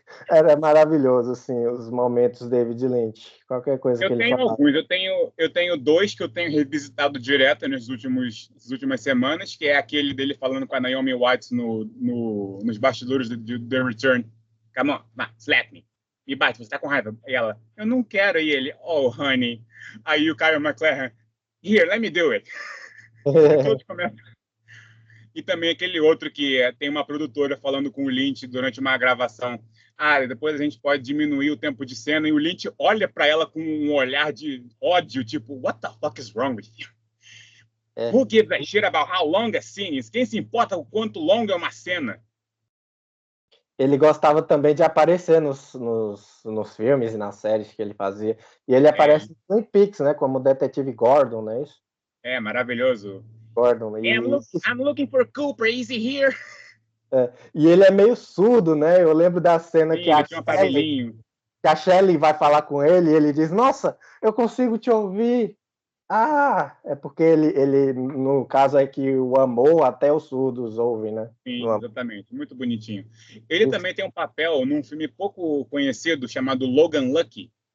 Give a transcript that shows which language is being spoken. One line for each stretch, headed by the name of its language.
Portuguese: Era maravilhoso, assim, os momentos David Lynch. Qualquer coisa que Eu ele tenho falava. alguns, eu tenho dois que eu tenho revisitado direto nas últimas semanas, que é aquele dele falando com a Naomi Watts nos bastidores de The Return.
English: Come on, slap me.
Portuguese: Me bate, você tá com raiva. E ela, eu não quero. E ele,
English: oh, honey.
Portuguese: Aí o
English: Kyle MacLachlan, here, let me do it.
Portuguese: E todos começam. E também aquele outro que tem uma produtora falando com o Lynch durante uma gravação. Depois a gente pode diminuir o tempo de cena. E o Lynch olha para ela com um olhar de ódio, tipo,
English: what the fuck is wrong with you? Who gives a shit about how long a scene is?
Portuguese: Quem se importa o quanto longa é uma cena? ele gostava também de aparecer nos filmes e nas séries que ele fazia. E ele aparece no Twin Peaks, né? Como o detetive Gordon, não é isso? Maravilhoso. Gordon.
English: I'm looking for Cooper, is he here?
Portuguese: E ele é meio surdo, né? Eu lembro da cena Sim, ele tinha um aparelhinho. que a Shelley vai falar com ele e ele diz, nossa, eu consigo te ouvir. Ah, é porque ele no caso é que o amor até os surdos ouvem, né? Sim, exatamente. Muito bonitinho. Ele também tem um papel num filme pouco conhecido chamado Logan Lucky.